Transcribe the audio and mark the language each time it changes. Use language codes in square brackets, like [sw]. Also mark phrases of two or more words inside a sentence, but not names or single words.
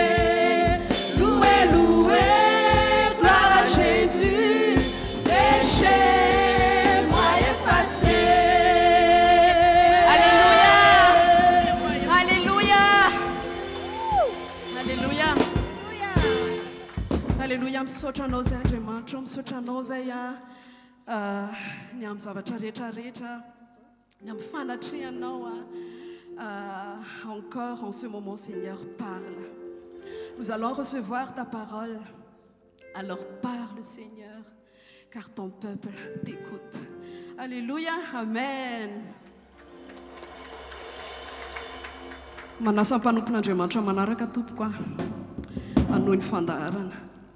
[fr] Louez, louez, gloire à Jésus, péché, moi effacé. Alléluia. Alléluia. Alléluia. Alléluia. [mg] Misaotra anao zay Andriamanitra, misaotra anao zay ny amin'ny zavatra rehetrarehetra, ny amin'ny fanatrehanao. [fr] Encore en ce moment, Seigneur, parle. Nous allons recevoir ta parole. Alors parle, Seigneur, car ton peuple t'écoute. Alléluia. Amen. [mg] Manasa ny mpanompon'Andriamanitra manaraka tompoko anohy ny fandaharana.